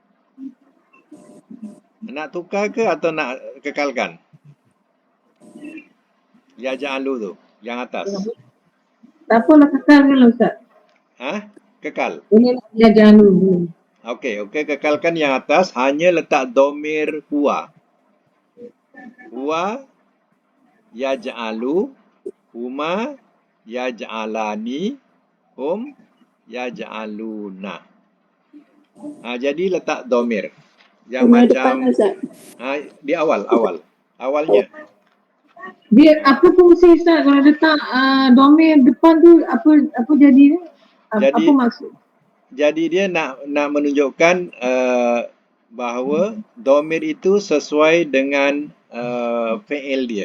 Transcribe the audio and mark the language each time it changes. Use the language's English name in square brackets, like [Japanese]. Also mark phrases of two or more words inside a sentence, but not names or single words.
[Malay] Nak tukar ke atau nak kekalkan? Yaj'alu tu, yang atas. Tak apalah, kekal kan Ustaz? Kekal. Boleh lah dia jangan dulu. Okey, kekalkan yang atas, hanya letak domir huwa. [Arabic] Huwa yaj'alu, huma yaj'alani, hum yaj'aluna. [Malay] Jadi letak domir. Yang Domir macam depan, Ustaz. di awalnya. Dia apa fungsi Ustaz kalau letak domir depan tu, apa jadi? Apa maksud? Jadi dia nak menunjukkan bahawa domir itu sesuai dengan fi'il dia.